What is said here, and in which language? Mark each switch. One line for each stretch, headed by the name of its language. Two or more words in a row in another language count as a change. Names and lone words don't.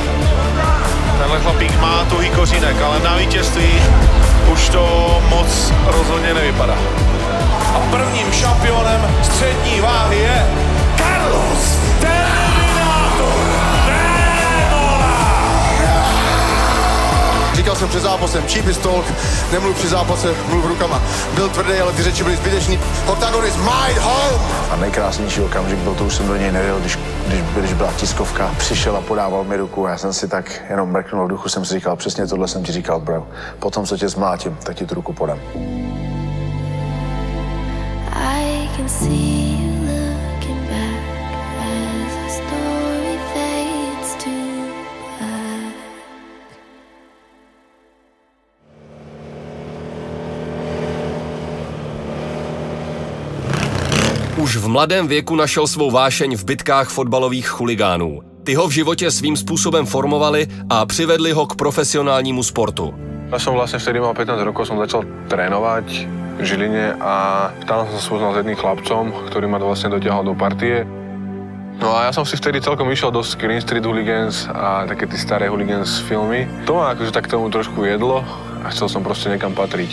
Czech: Tenhle chlapík má tuhý kořínek, ale na vítězství už to moc rozhodně nevypadá. A prvním šampionem střední váhy je Carlos Terminator Tremola. Říkal jsem před zápasem,
English: cheap is talk,
Czech: nemluv při zápase, mluv rukama. Byl tvrdý, ale ty řeči byly zbytečný.
English: Octagon is my home!
Czech: A nejkrásnější okamžik byl to, už jsem do něj nevěděl, když byla tiskovka, přišel a podával mi ruku a já jsem si tak jenom mrknul v duchu, jsem si říkal, přesně tohle jsem ti říkal, bro. Potom, co tě zmlátím, tak ti tu ruku podám.
English: I can see you looking back as the story fades to black.
Czech: Už v mladém věku našel svou vášeň v bitkách fotbalových chuligánů. Ty ho v životě svým způsobem formovali a přivedli ho k profesionálnímu sportu.
Slovak: Ja som vlastne vtedy mal 15 rokov, som začal trénovať v Žiline a tam som sa spoznal s jedným chlapcom, ktorý ma vlastne dotiahol do partie. No a ja som si vtedy celkom išiel do Green Street Hooligans a také tie staré Hooligans filmy. To ma akože tak tomu trošku jedlo a chcel som proste niekam patriť.